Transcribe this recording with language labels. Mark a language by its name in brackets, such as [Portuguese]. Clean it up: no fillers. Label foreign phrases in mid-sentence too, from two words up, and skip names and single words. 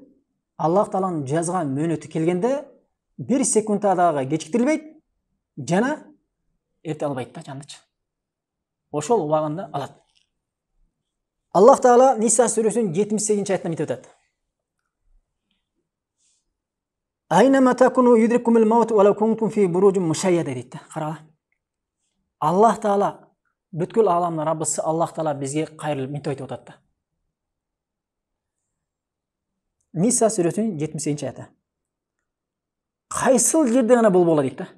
[Kyrgyz] Аллах Тааланын жазган мөөнөтү келгенде 1 секундта дагы кечиктирилбейт, жана эрте албайт да жандычы. Ошол убагында алат. Аллах Таала Ниса сүрөсүнүн 78-аятында мынтип атат. [Arabic] أينما تكونوا يدرككم الموت ولو كنتم في بروج مشيدة [Kyrgyz] дейт. Карала. Аллах Таала бүткүл ааламдын Раббысы Аллах Таала бизге кайрылып мынтип айтып атат да. Ниса сүрөсүнүн 78-аяты. Кайсыл жерде гана болбогула дейт да.